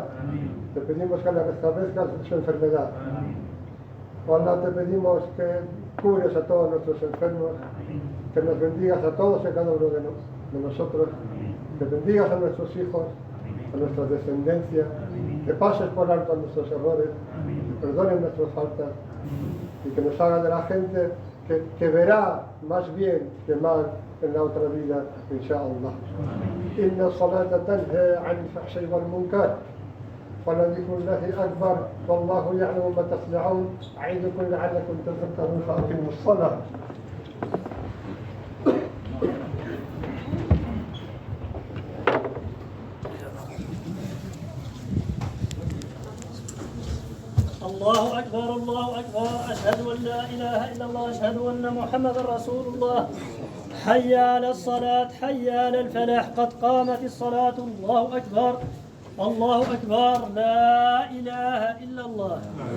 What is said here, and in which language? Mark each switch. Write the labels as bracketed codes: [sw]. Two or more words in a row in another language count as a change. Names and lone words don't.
[es] Te pedimos que la restablezcas de su enfermedad. Allah, te pedimos que cures a todos nuestros enfermos, que nos bendigas a todos y a cada uno de nosotros, que bendigas a nuestros hijos, a nuestra descendencia, que pases por alto nuestros errores, que perdones nuestras faltas y que nos haga de la gente que verá más bien que mal en la otra vida, inshallah. [ar] إن الصلاة تنهى عن الفحشاء والمنكر. ولذكر الله أكبر والله يعلم ما تصنعون أعيذكم لعلكم تذكرون فأقيموا الصلاة. الله أكبر الله أكبر أشهد أن لا إله إلا الله أشهد أن محمد رسول الله حي على الصلاة حي على الفلاح قد قامت الصلاة الله أكبر الله أكبر لا إله إلا الله